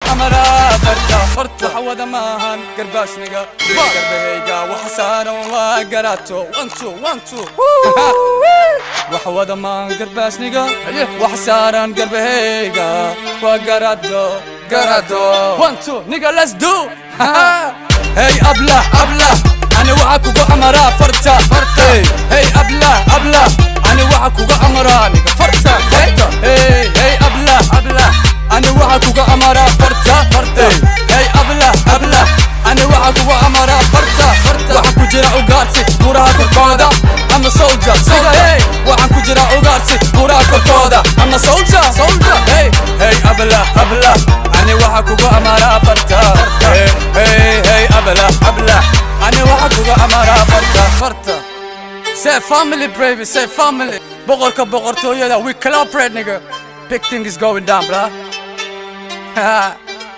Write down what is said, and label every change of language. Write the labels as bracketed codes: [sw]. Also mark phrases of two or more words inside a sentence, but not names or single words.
[so] Amara farta, farta. Waxa wada maahan garbaashniga. Garbahayga waxa saaran waa garaato. [en] One, two, one, two. [so] Waxa wada maahan garbaashniga. Waxa saaran garbahayga waa garaato. Garaato. [en] One, two, nigga, let's do. Hey, abla, abla. [so] Ani waxa kugu amara farta. Farta. Hey, hey, abla, abla. Ani waxa kugu amara, nigga, farta. Farta. Hey, hey, abla, abla. Ani waxa kugu amara farta. Farta. Hey, hey, abla, abla. Ani waxa kugu amara farta. Farta. Waxa ku jira ugaarsi, buuraha korkooda. [en] I'm a soldier, soldier. [so] Hey, waxa ku jira ugaarsi, buuraha korkooda. [en] I'm a soldier, soldier. Hey, hey, abla, abla. [so] Ani waxa kugu amara farta. Farta. Hey, hey, hey, abla, abla. Ani waxa kugu amara farta. Farta. [en] Say family, baby, say family. [so] Boqorka boqortooyada, [en] we collaborate, nigga. Big thing is going down, bruh.